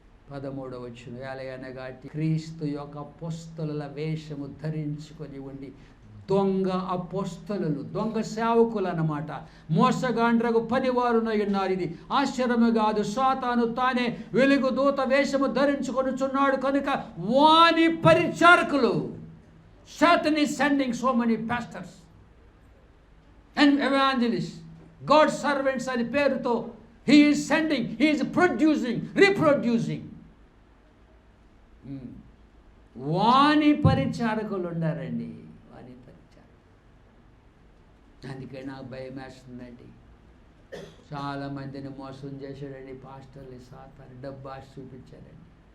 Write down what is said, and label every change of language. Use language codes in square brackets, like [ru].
[te] 13వ వచనం, ఎలాగనగా క్రీస్తు యొక్క అపోస్తలుల వేషము ధరించుకొని ఉండి దొంగ అపోస్తలులు, దొంగ సేవకులు అన్నమాట, మోసగాండ్రకు పనివారునై ఉన్నారు. ఇది ఆశ్చర్యము కాదు. సాతాను తానే వెలుగు దూత వేషము ధరించుకొనుచున్నాడు కనుక వాని పరిచారకులు. [en] Satan is sending so many pastors and evangelists, God's servants [te] అని పేరుతో [en] he is sending, he is reproducing. [te] వాని పరిచారకులు ఉండారండి, వాని పరిచారకులు. అందుకే నాకు భయం వేస్తుందండి. చాలామందిని మోసం చేశాడండి పాస్టర్లు, సాతాను. డబ్బు ఆశ చూపించారండి.